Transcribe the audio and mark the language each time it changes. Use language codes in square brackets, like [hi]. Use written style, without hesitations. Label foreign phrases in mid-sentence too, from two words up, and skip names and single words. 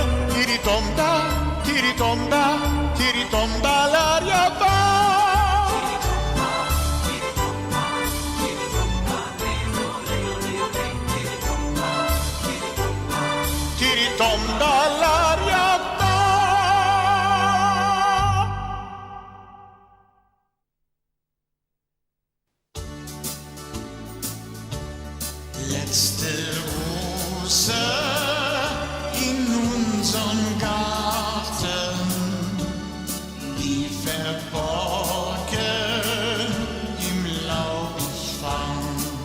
[it] Tiritomba, tiritomba, tiritomba l'aria va. Tiritomba l'aria va. [de] Letzte Rose in unserem Garten, die verborgen im Laub ich fand.